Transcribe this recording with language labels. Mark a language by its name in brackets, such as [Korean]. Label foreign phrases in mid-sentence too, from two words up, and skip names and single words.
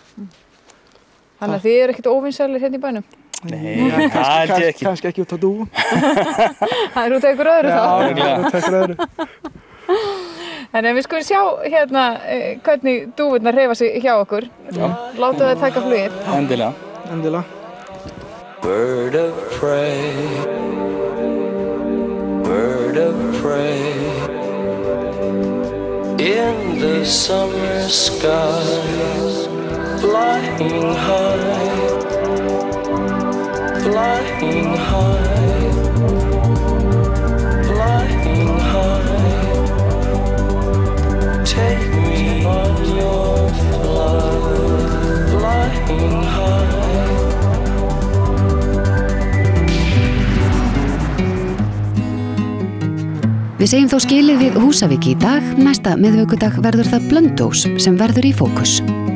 [Icelandic] Þannig að þið eru ekkert óvinsælir hérna í bænum? Nei, það held ég ekki. Kannski ekki út á dúfum. Það er út af ykkur öðru þá? Já, það er út af ykkur öðru. En við skulum sjá hérna hvernig dúfurnar hreyfa sig hjá okkur. Láta þau taka flugið. Endilega. Endilega. [English] Bird of prey, bird of prey, in the summer sky, flying high, flying high, flying high. Take me on your flight, flying high. [Icelandic] Við segjum þó skilið við Húsavík í dag. Næsta miðvikudag verður það Blönduós sem verður í fókus.